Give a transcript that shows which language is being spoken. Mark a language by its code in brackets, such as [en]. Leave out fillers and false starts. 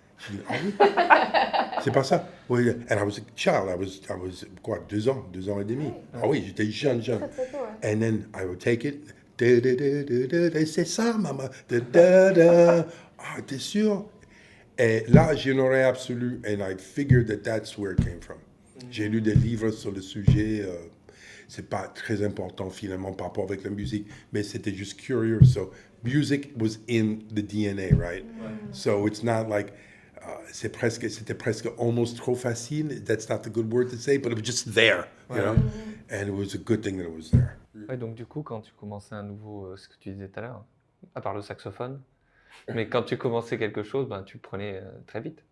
[en] She [fr] dit, ah oui, c'est pas ça. Oui, [en] and I was a child. I was [fr] quoi, 2 ans et demi. Ah oui, j'étais jeune. Très, très tôt, ouais. [en] And then I would take it. [fr] C'est ça, maman. Ah, t'es sûr? Et là, j'ai une oreille absolue. [en] And I figured that that's where it came from. [fr] J'ai lu des livres sur le sujet. C'est pas très important finalement par rapport avec la musique, mais c'était juste curieux. [en] So music was in the DNA, right? So it's not like [fr] c'était presque [en] almost [fr] trop facile. [en] That's not the good word to say, but it was just there, you know? And it was a good thing that it was there. [fr] Ouais, donc du coup, quand tu commençais un nouveau, ce que tu disais tout à l'heure, à part le saxophone, mais quand tu commençais quelque chose, ben, tu le prenais très vite.